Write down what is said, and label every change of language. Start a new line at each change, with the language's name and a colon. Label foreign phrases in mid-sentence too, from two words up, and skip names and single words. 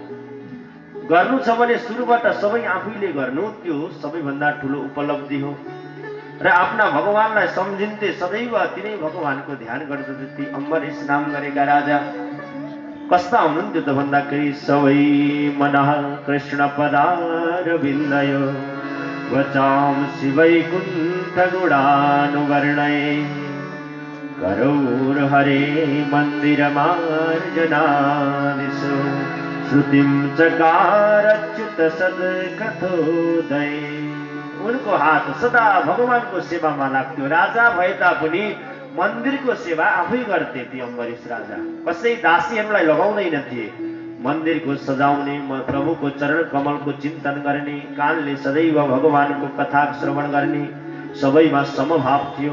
Nepali: गर्नु छ भने सुरुबाट सबै आफैले गर्नु, त्यो सबैभन्दा ठुलो उपलब्धि हो। र आफ्ना भगवानलाई सम्झिन्थे, सदैव तिनै भगवानको ध्यान गर्दथे ती अम्बरीश नाम गरेका राजा। कस्ता हुनुहुन्थ्यो त भन्दाखेरि
Sanskrit: सबै मनः कृष्ण पदारविन्दयो वचां शिवैकुण्ठ गुणानुवर्णये करौर हरे मन्दिरमार्जनादिषु श्रुतिं चकारच्युत सद्कथोदय।
Nepali: उनको हात सदा भगवानको सेवामा लाग्थ्यो। राजा भए तापनि मन्दिरको सेवा आफै गर्थे ती अम्बरीश राजा, कसै दासीहरूलाई लगाउँदैन थिए। मन्दिरको सजाउने, प्रभुको चरण कमलको चिन्तन गर्ने, कानले सदैव भगवानको कथा श्रवण गर्ने, सबैमा समभाव थियो।